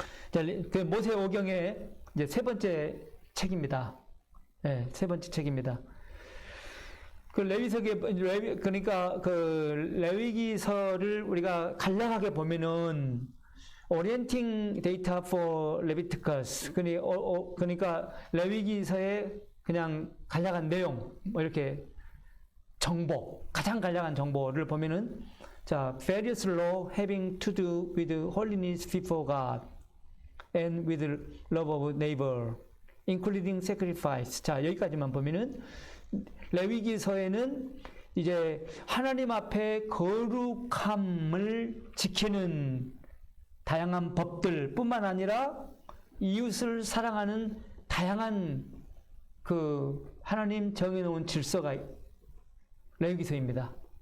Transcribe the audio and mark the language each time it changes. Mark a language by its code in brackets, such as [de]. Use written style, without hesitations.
[ko] 자, 그 모세 오경의 이제 세 번째 책입니다. 네, 세 번째 책입니다. 그러니까 레위기서를 우리가 간략하게 보면은 [en] Orienting Data for Leviticus. [ko] 그러니까 레위기서의 그냥 간략한 내용, 뭐 이렇게 정보, 가장 간략한 정보를 보면은 자, [en] various law having to do with holiness before God and with love of neighbor, including sacrifice. [ko] 자, 여기까지만 보면은 레위기서에는 이제 하나님 앞에 거룩함을 지키는 다양한 법들 뿐만 아니라 이웃을 사랑하는 다양한 그 하나님 정해놓은 질서가 레위기서입니다.